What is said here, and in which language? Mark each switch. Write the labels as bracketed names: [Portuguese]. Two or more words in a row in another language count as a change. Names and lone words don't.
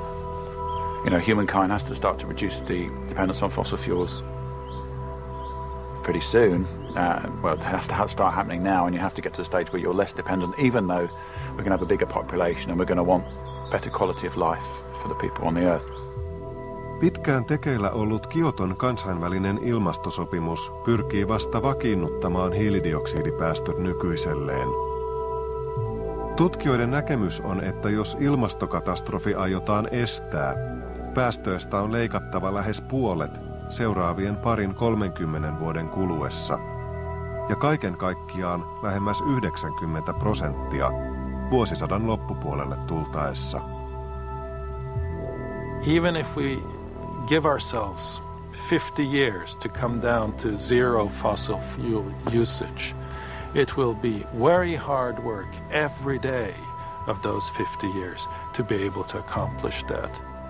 [English] You know, humankind has to start to reduce the dependence on fossil fuels pretty soon. Well, it has to start happening now, and you have to get to the stage where you're less dependent, even though we're going to have a bigger population and we're going to want better quality of life for the people on the earth. [Finnish] Pitkään tekeillä ollut Kioton kansainvälinen ilmastosopimus pyrkii vasta vakiinnuttamaan hiilidioksidipäästöt nykyiselleen. Tutkijoiden näkemys on, että jos ilmastokatastrofi aiotaan estää, päästöistä on leikattava lähes puolet seuraavien 20-30 vuoden kuluessa, ja kaiken kaikkiaan lähemmäs 90% vuosisadan loppupuolelle tultaessa. [English] Even if we give ourselves 50 years to come down to zero fossil fuel usage, it will be very hard work every day of those 50 years to be able to accomplish that.